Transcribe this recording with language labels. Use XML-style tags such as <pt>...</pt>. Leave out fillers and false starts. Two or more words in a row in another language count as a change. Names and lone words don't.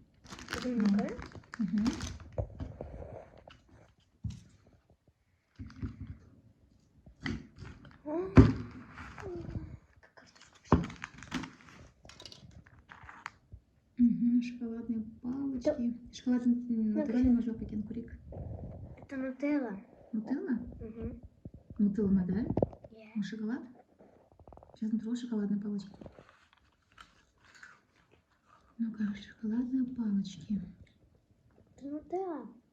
<ru>Шоколадные палочки. Шоколадный натуральный</ru> <kk>ма жоқ екен, көрейік.</kk> <ru>Это нутелла. Нутелла? Нутелла ма, да?</ru> <en>Yeah.</en> <ru>Шоколад? Сейчас натурал шоколадные палочки. Ну-ка, шоколадные палочки. Это нутелла.</ru>